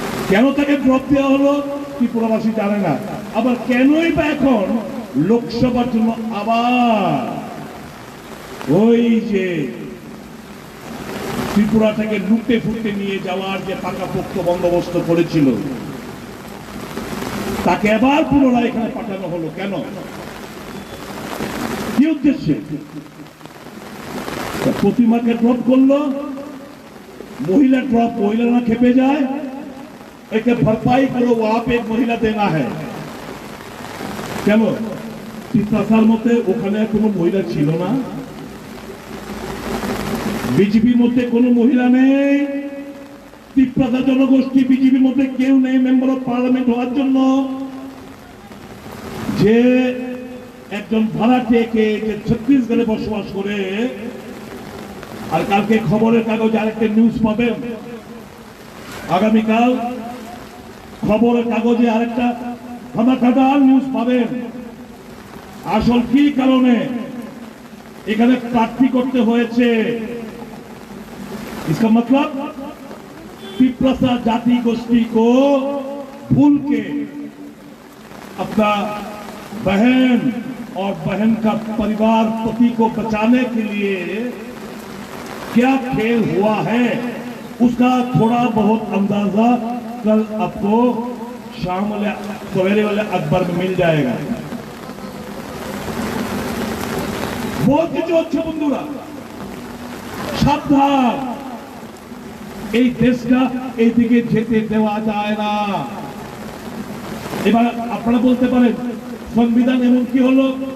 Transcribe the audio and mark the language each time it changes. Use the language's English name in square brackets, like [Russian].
[Bangla] কেন তাকে ড্রপ দেওয়া হলো ত্রিপুরাবাসী জানে না। আবার কেনই বা এখন লোকসভার জন্য আবার ওই যে ত্রিপুরাটাকে লুটে ফুটে নিয়ে যাওয়ার যে পাকাপোক্ত বন্দোবস্ত করেছিল, তাকে আবার পুনরায় এখানে পাঠানো হলো কেন? কি উদ্দেশ্যে? প্রতিমাকে ড্রপ করলো, [Hindi] महिला ड्रॉप, महिला ना खेपे जाए, एक भरपाई करो, वहां पे एक महिला देना है। [Bangla] কেন তিতাসার মধ্যে ওখানে কোনো মহিলা ছিল না? বিজেপির মধ্যে কোনো মহিলা নেই? তিপ্রাসা জনগোষ্ঠী বিজেপির মধ্যে কেউ নেই মেম্বার অফ পার্লামেন্ট হওয়ার জন্য? যে একজন ভাড়াটেকে যে ছত্তিশগড়ে বসবাস করে, আর কালকে খবরের কাগজে আরেকটা নিউজ পাবেন, আগামীকাল খবরের কাগজে আরেকটা ধামাকাদার নিউজ পাবেন। আসল কি কারণে এখানে প্রার্থী করতে হয়েছে? [Hindi] इसका मतलब तिप्रासा जाति गोष्ठी को भूल के अपना बहन और बहन का परिवार पति को बचाने के लिए क्या खेल हुआ है, उसका थोड़ा बहुत अंदाजा कल आपको शाम वाले सवेरे वाले अखबार में मिल जाएगा। बहुत [Bangla] কিছু হচ্ছে বন্ধুরা, সাবধান। এই দেশটা এইদিকে যেতে দেওয়া যায় না। এবার আপনারা বলতে পারেন সংবিধান এমন কি হলো?